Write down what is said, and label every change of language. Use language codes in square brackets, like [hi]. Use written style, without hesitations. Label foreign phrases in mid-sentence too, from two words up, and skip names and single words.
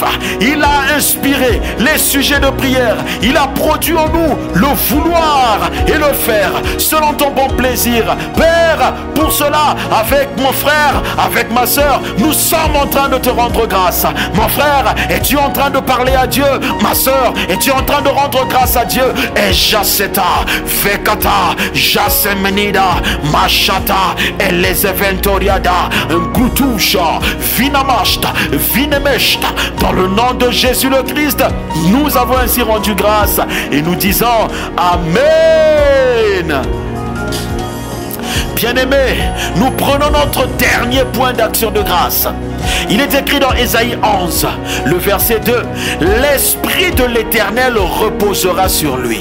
[fr] Il a inspiré les sujets de prière. Il a produit en nous le vouloir et le faire selon ton bon plaisir. Père, pour cela, avec mon frère, avec ma soeur, nous sommes en train de te rendre grâce. Mon frère, es-tu en train de parler à Dieu? Ma soeur, es-tu en train de rendre grâce à Dieu? Et Jaseta, Vekata, Jasemenida, Machata, et les Eventoriada, Gutusha, Vinamashta, Vinemeshta. Dans le nom de Jésus le Christ, nous avons ainsi rendu grâce et nous disons Amen. Bien-aimés, nous prenons notre dernier point d'action de grâce. Il est écrit dans Ésaïe 11, le verset 2, « L'Esprit de l'Éternel reposera sur lui.